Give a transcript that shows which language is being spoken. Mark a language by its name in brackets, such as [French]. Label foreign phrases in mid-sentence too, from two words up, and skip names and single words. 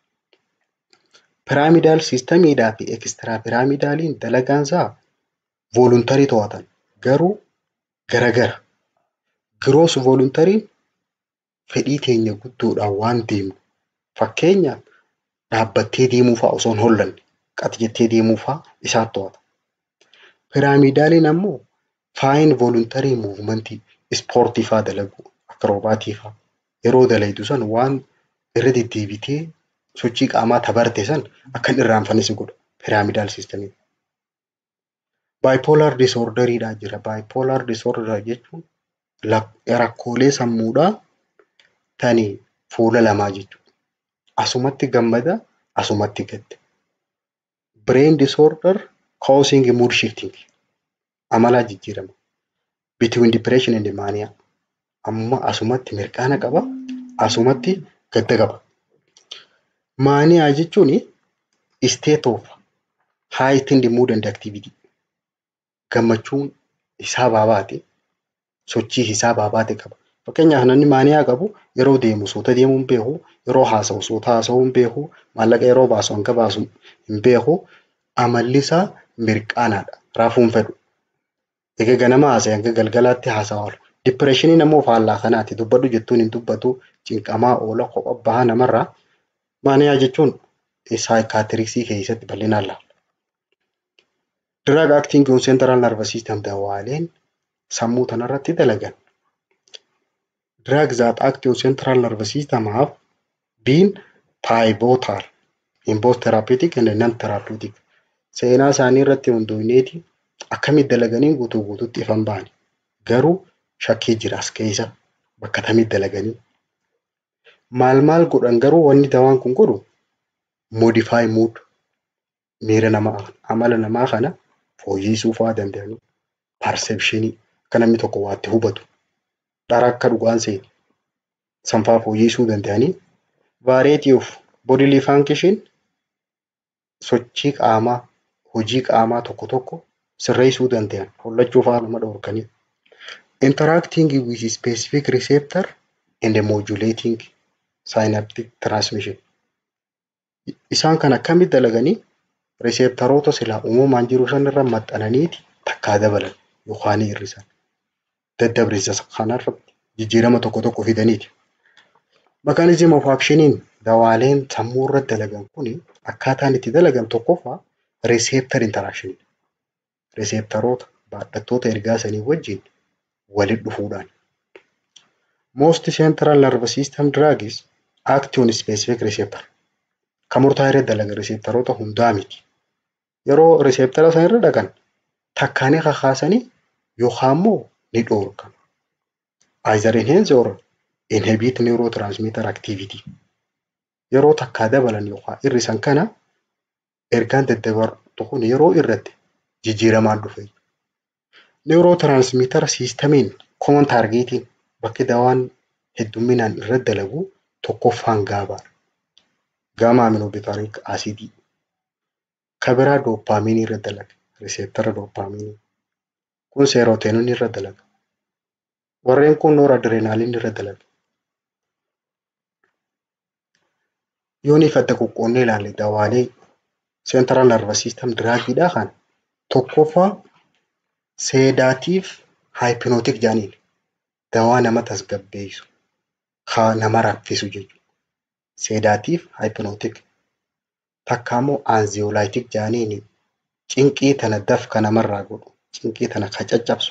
[English] Pyramidal systemidhaa [Oromo] fi extrapyramidaliin dalagaan isaa voluntary to'atan garuu garagara. [English] Gross voluntary [Oromo] fedhii teenya guddoodhaan waan deemu. Fakkeenyaaf dhaabbattee deemuu fa'aa osoo hin hollanne qati jettee deemuu fa'aa isaan to'ata. Pyramidaliin ammoo [English] fine voluntary movement [Oromo] ispoortii fa'aa dalagu akrobaatii fa'aa yeroo dalaydu san waan irra deddeebitee sochii qaamaa tabarte san akka hin irraanfanne si godha. [English] Pyramidal system. Bipolar disorderidhaa [Oromo] jira. [English] Bipolar disorder [Oromo] jechuun rakkoolee sammuudhaa tani fuula lamaa jechuudha. Asumatti gammada, asumatti gadda. [English] Brain disorder causing mood shifting. [Oromo] Amala jijjiirama. [English] Between depression and mania. [Oromo] Amma asumatti mirqaana qaba, asumatti gadda qaba. Mania jechuun [English] state of heightened mood and activity. [Oromo] Gammachuun hisaabaa baate, sochii hisaabaa baate qaba. Fakkeenyaaf namni maaniyaa qabu yeroo deemu suuta deemuu hin beeku, yeroo haasa'u suuta haasa'uu hin beeku, maallaqa yeroo baasu hanga baasu hin beeku, amalli isaa mirqaanaadha. Raafuu hin fedhu. Egaa ganama haasa'e hanga galgalaatti haasa'aa oolu. Dipireeshiniin ammoo faallaa kanaati. Dubbadhu jettuun hin dubbatu, cinqamaa oola, kophaa bahaa namarraa. Maaniyaa jechuun saayikaatiriksii keessatti bal'inaan laala. [English] Drug acting on central nervous system [Oromo] dawaaleen sammuu tanarratti dalagan. [English] Drugs that act on central nervous system have been pivotal in both therapeutic and non-therapeutic. [Oromo] Seenaa isaanii irratti hundoofneeti akkamitti dalaganiin guutuu guutuutti ifan baane. Garuu shakkii jira as keessa bakka tamitti dalaganii. Maal godhan garuu wanni dawaan kun godhu [English] modify mood [Oromo] miira namaa amala namaa kana fooyyessuu fa'aa danda'anii perceptionii kan namni tokko waatti hubatu dhara akka dhugaan seeni sanfaa fooyyessuu danda'anii [English] variety of Bodily function [Oromo] sochii qaamaa, hojii qaamaa tokko tokko sirreessuu danda'an, hollachuu fa'aa nama dhorkanii. [English] Interacting with specific receptor and modulating synaptic transmission. [Oromo] Isaan kan akkamitti dalaganii receptoroota silaa uumamaan jiru sanirra maxxananiiti takkaa dabalan yookaan hir'isan. Daddabrisa kanarratti jijjiirama tokko tokko fidaniiti. [English] Mechanism of actioniin [Oromo] dawaaleen sammuu irratti dalagan kuni akkaataan itti dalagan tokkoffaa [English] receptor interaction. [Oromo] Receptoroota baadhattoota ergaa sanii wajjin walitti dhufuudhaan. [English] Most central nervous system drugs act on specific receptor. [Oromo] Kan murtaa'e irratti dalagan receptoroota hundaa miti. Yeroo receptora san irra dhaqan takkaanii kakaasanii yookaan immoo ni dhorkan. [English] Either enhance or inhibit neurotransmitter activity. [Oromo] Yeroo takkaa dabalan yookaan hir'isan kana ergaan daddabartu kun yeroo irratti jijjiiramaan dhufe. [English] Neurotransmitter systemiin common targetiin [Oromo] bakki dawaan hedduminaan irratti dalagu tokkoffaan gaabaadha. Gamma aminobutyric acid. Kabira dopamine irratti dalaga. [English] Receptor dopamine. [Oromo] Kun serotonin irratti dalaga. Warreen kun noradrenaline irratti dalaga. Yoon ifatti qoqqoonnee ilaalle dawaalee [English] central nervous system drugidha [Oromo] kan tokkoffaa [English] sedative hypnotic [Oromo] jaaniin dawaa nama tasgabbeessu kaa nama raffisu jechuudha. [English] Sedative hypnotic [Oromo] takkaammoo anxiolytic jaaniin cinqii tana dafka namarraa godhu cinqii tana kacaccabsu.